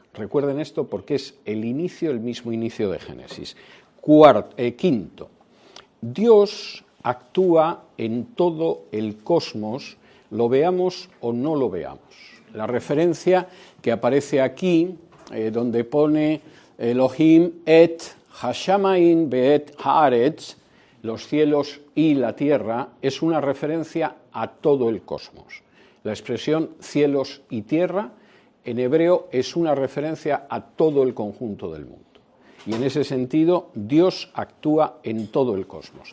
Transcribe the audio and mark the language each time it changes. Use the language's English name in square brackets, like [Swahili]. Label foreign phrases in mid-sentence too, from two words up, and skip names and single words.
[Spanish] Recuerden esto porque es el mismo inicio de Génesis. Quinto, Dios actúa en todo el cosmos, lo veamos o no lo veamos. La referencia que aparece aquí, donde pone [Hebrew] אלוהים את השמים ואת הארץ, [Spanish] los cielos y la tierra, es una referencia a todo el cosmos. La expresión cielos y tierra en hebreo es una referencia a todo el conjunto del mundo. Y en ese sentido, Dios actúa en todo el cosmos.